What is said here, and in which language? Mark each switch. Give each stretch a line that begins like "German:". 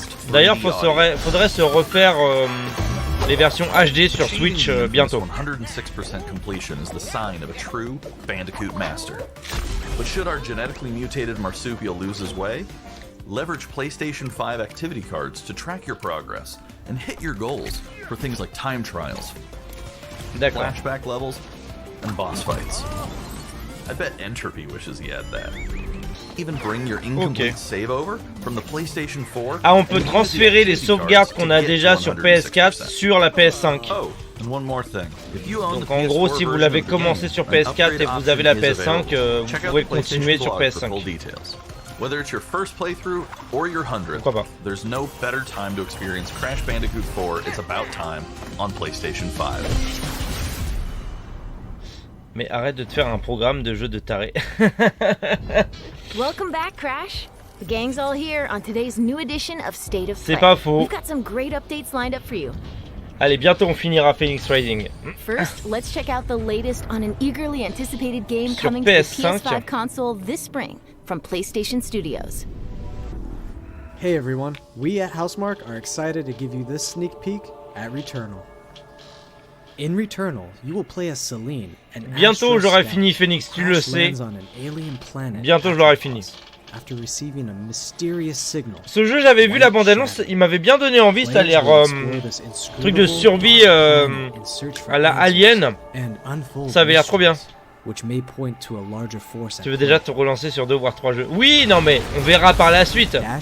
French: D'ailleurs, faudrait se refaire les versions HD sur Switch bientôt.
English: 106% completion is the sign of a true Bandicoot master. But should our genetically mutated marsupial lose his way, leverage PlayStation 5 activity cards to track your progress and hit your goals for things like time trials, flashback levels, and boss fights. I bet Entropy wishes he had that. Even bring your incomplete save over from the PlayStation 4.
French: Ah, on peut transférer les sauvegardes qu'on a déjà sur PS4 sur la PS5. Donc en gros, si vous l'avez commencé sur PS4 et vous avez la PS5, vous pouvez continuer sur PS5.
English: Whether it's your first playthrough or your 100th, there's no better time to experience Crash Bandicoot 4 It's About Time on PlayStation 5.
French: Mais arrête de te faire un programme de jeu de taré.
English: Welcome back, Crash. The gang's all here on today's new edition of State of Play.
French: C'est pas faux.
English: We've got some great updates lined up for you.
French: Allez, bientôt on finira Phoenix Rising.
English: First, let's check out the latest on an eagerly anticipated game coming to the PS5 console this spring from PlayStation Studios. Hey everyone, we at Housemarque are excited to give you this sneak peek at Returnal. In Returnal, you will play as Celine, an
French: bientôt j'aurai fini Phoenix, tu le sais. Bientôt je l'aurai fini.
English: After receiving a mysterious signal.
French: Ce jeu, j'avais vu la bande-annonce, il m'avait bien donné envie, ça a l'air truc de survie à la Alien. Ça avait l'air trop bien. Tu veux déjà te relancer sur 2 voire 3 jeux? Oui, non mais on verra par la suite.